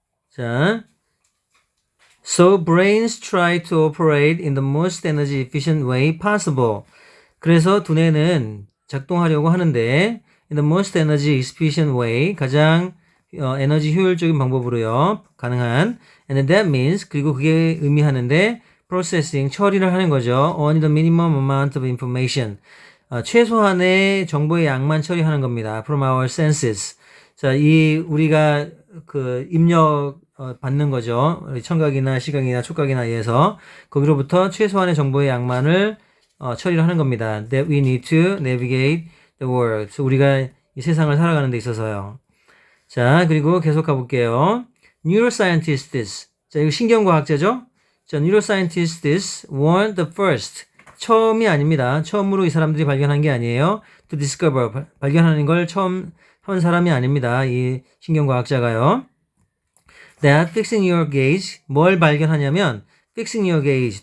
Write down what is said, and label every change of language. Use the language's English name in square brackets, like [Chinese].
[English] 자, So brains try to operate in the most energy efficient way possible. [Korean] 그래서 두뇌는 작동하려고 하는데 [English] in the most energy efficient way, [Korean] 가장 에너지 효율적인 방법으로요. 가능한. [English] And that means, [Korean] 그리고 그게 의미하는데 [English] processing, [Korean] 처리를 하는 거죠. [English] Only the minimum amount of information. [Korean] 최소한의 정보의 양만 처리하는 겁니다. [English] From our senses. [Korean] 자, 이 우리가 그 입력 받는 거죠. 청각이나 시각이나 촉각이나 의해서 거기로부터 최소한의 정보의 양만을 처리를 하는 겁니다. [English] That we need to navigate the world. [Korean] 그래서 우리가 이 세상을 살아가는 데 있어서요. 자, 그리고 계속 가볼게요. Neuroscientists. 자, 이거 신경과학자죠? [English] 자, Neuroscientists weren't the first. [Korean] 처음이 아닙니다. 처음으로 이 사람들이 발견한 게 아니에요. [English] To discover. [Korean] 발견하는 걸 처음 한 사람이 아닙니다. 이 신경과학자가요. [English] That fixing your gaze. [Korean] 뭘 발견하냐면 [English] fixing your gaze.